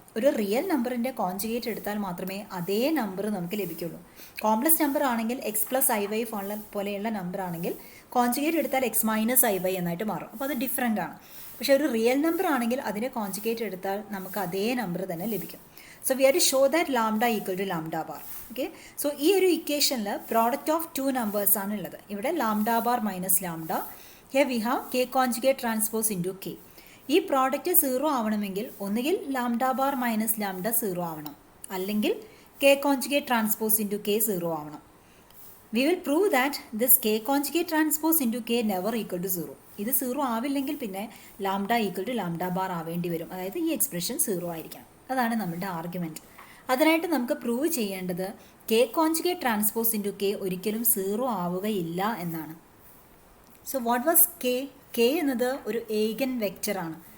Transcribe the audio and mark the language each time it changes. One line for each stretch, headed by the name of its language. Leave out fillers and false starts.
Malayalam: ഒരു റിയൽ നമ്പറിൻ്റെ കോൺജുഗേറ്റ് എടുത്താൽ മാത്രമേ അതേ നമ്പർ നമുക്ക് ലഭിക്കുള്ളൂ. കോംപ്ലക്സ് നമ്പർ ആണെങ്കിൽ എക്സ് പ്ലസ് ഐ വൈ പോലെയുള്ള നമ്പർ ആണെങ്കിൽ കോൺജുഗേറ്റ് എടുത്താൽ എക്സ് മൈനസ് ഐ വൈ എന്നായിട്ട് മാറും. അപ്പോൾ അത് ഡിഫറെൻ്റ് ആണ്. പക്ഷേ ഒരു റിയൽ നമ്പർ ആണെങ്കിൽ അതിൻ്റെ കോൺജുഗേറ്റ് എടുത്താൽ നമുക്ക് അതേ നമ്പർ തന്നെ ലഭിക്കും.
English: So we have to show that lambda equal to lambda bar. Okay.
Malayalam: So ഈ ഒരു ഇക്വേഷനിൽ പ്രോഡക്റ്റ് ഓഫ് ടു നമ്പേഴ്സ് ആണ് ഉള്ളത്. ഇവിടെ lambda bar minus lambda.
English: Here we have k conjugate transpose into k.
Malayalam: ഈ പ്രോഡക്റ്റ് 0 ആവണമെങ്കിൽ ഒന്നുകിൽ lambda bar മൈനസ് lambda 0 ആവണം, അല്ലെങ്കിൽ
English: k conjugate transpose into k
Malayalam: 0 ആവണം.
English: We will prove that this k conjugate transpose into k never equal to 0.
Malayalam: ഇത് 0 ആവില്ലെങ്കിൽ പിന്നെ lambda equal to lambda bar ആവേണ്ടി വരും. അതായത് ഈ എക്സ്പ്രഷൻ 0 ആയിരിക്കണം. അതാണ് നമ്മുടെ ആർഗ്യുമെൻറ്റ്. അതിനായിട്ട് നമുക്ക് പ്രൂവ് ചെയ്യേണ്ടത് k conjugate transpose into k ഒരിക്കലും 0 ആവുകയില്ല എന്നാണ്.
English: so what was
Malayalam: k എന്നത് ഒരു ഏഗൻ വെക്റ്ററാണ്.